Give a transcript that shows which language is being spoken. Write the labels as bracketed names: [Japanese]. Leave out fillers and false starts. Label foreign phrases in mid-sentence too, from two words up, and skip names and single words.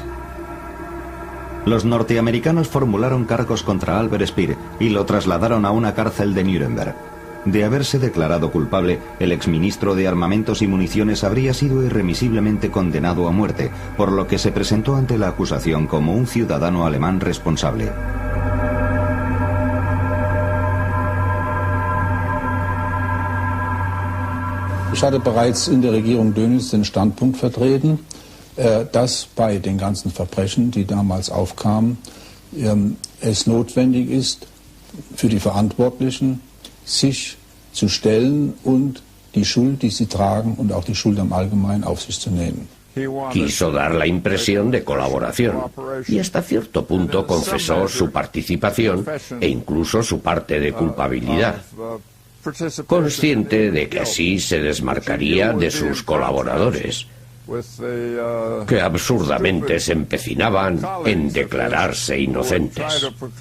[Spanish] Los norteamericanos formularon cargos contra Albert Speer y lo trasladaron a una cárcel de Nuremberg. De haberse declarado culpable, el exministro de Armamentos y Municiones habría sido irremisiblemente condenado a muerte, por lo que se presentó ante la acusación como un ciudadano alemán responsable. [German] Ich hatte bereits in der Regierung Dönitz den Standpunkt vertreten, dass bei den ganzen Verbrechen, die damals aufkamen, es notwendig ist, für die Verantwortlichen sich zu stellen und die Schuld, die sie tragen und auch die Schuld am Allgemeinen auf sich zu nehmen. [Spanish] Quiso dar la impresión de colaboración y hasta cierto punto confesó su participación e incluso su parte de culpabilidad, consciente de que así se desmarcaría de sus colaboradores, que absurdamente se empecinaban en declararse inocentes.